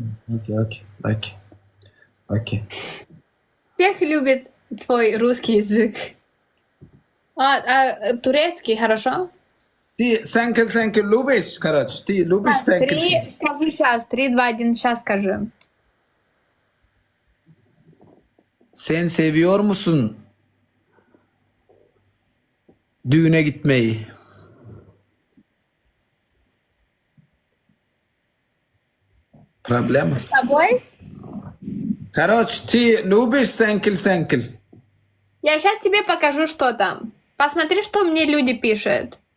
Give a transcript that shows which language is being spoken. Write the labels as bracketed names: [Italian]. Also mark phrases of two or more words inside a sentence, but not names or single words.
[Russian] Окей. Всех любит твой русский язык. Турецкий, хорошо? Ты сенкел любишь, короче? Ты любишь сенкел? Скажи сейчас. 3, 2, 1, сейчас скажи. [Turkish] Sen seviyor musun düğüne gitmeyi? [Russian] Проблема? С тобой? Короче, ты любишь сенкел? Я сейчас тебе покажу, что там. Посмотри, что мне люди пишут.